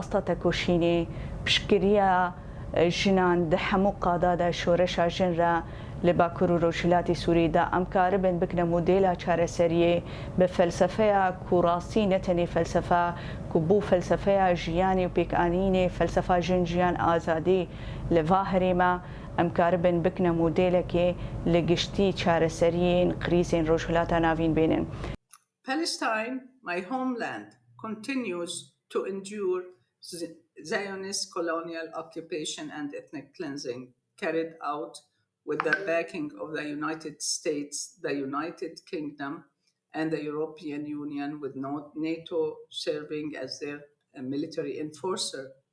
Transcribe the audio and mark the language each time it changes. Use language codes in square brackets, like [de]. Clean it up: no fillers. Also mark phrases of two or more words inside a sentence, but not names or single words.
[ku] اصلا تکوشینی بشکریا جنان ده همو قادادا شورشا جن را لباکور و روشلاتی سوری دا امکار بین بکنه مدیلا چاره سریه به فلسفه کوراستی نتنی فلسفه کبو فلسفه جیانی و پیکانین فلسفه جیان آزادی لواهری ما امکار بین بکنه مدیلا که لگشتی چاره سریه قریزین روشلاتا ناوین بینن. [en] Palestine, my homeland, continues to endure Zionist colonial occupation and ethnic cleansing carried out with the backing of the United States, the United Kingdom, and the European Union, with NATO serving as their military enforcer.